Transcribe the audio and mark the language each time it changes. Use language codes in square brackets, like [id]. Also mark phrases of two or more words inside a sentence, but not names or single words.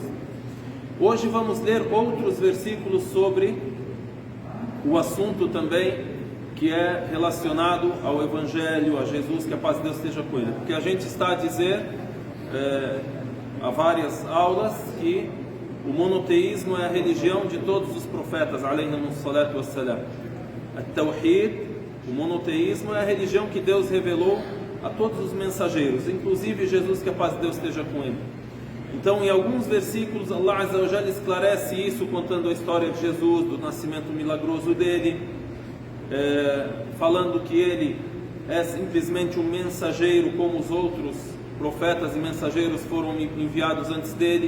[pt] Hoje vamos ler outros versículos sobre o assunto também que é relacionado ao Evangelho, a Jesus, que a paz de Deus esteja com ele. Porque a gente está a dizer há várias aulas que o monoteísmo é a religião de todos os profetas, [ar] عليهم الصلاة والسلام. [pt] At-Tawhid, o monoteísmo, é a religião que Deus revelou a todos os mensageiros, inclusive Jesus, que a paz de Deus esteja com ele. Então, em alguns versículos, [ar] الله عز وجل [pt] esclarece isso, contando a história de Jesus, do nascimento milagroso dele, falando que ele é simplesmente um mensageiro como os outros profetas e mensageiros foram enviados antes dele.